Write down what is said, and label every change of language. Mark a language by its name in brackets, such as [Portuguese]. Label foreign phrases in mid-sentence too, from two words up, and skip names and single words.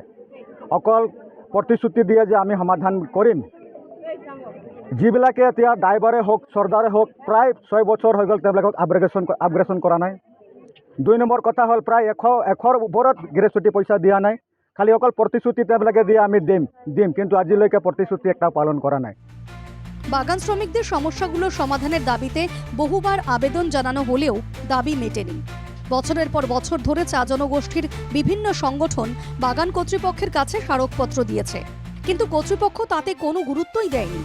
[Assamese] অকল প্ৰতিশ্ৰুতি দিয়ে যে আমি সমাধান কৰিম, যিবিলাকে এতিয়া ড্ৰাইভাৰে হওক চৰ্দাৰে হওক প্ৰায় 6 বছৰ হৈ গ'ল তেওঁলোকক আপগ্ৰেডেশ্যন কৰা নাই। 2 নম্বৰ কথা হ'ল প্ৰায় 100ৰ ওপৰত গ্ৰেচুটি পইচা দিয়া নাই। খালি অকল প্ৰতিশ্ৰুতি তেওঁলোকে দিয়ে আমি দিম, কিন্তু আজিলৈকে প্ৰতিশ্ৰুতি একটা পালন কৰা নাই। [Bangla] বাগান শ্রমিকদের সমস্যাগুলোর সমাধানের দাবিতে বহুবার আবেদন জানানো হলেও দাবি মেটেনি। বছরের পর বছর ধরে চা জনগোষ্ঠীর বিভিন্ন সংগঠন বাগান কর্তৃপক্ষের কাছে স্মারকপত্র দিয়েছে, কিন্তু কর্তৃপক্ষ তাতে কোনো গুরুত্বই দেয়নি।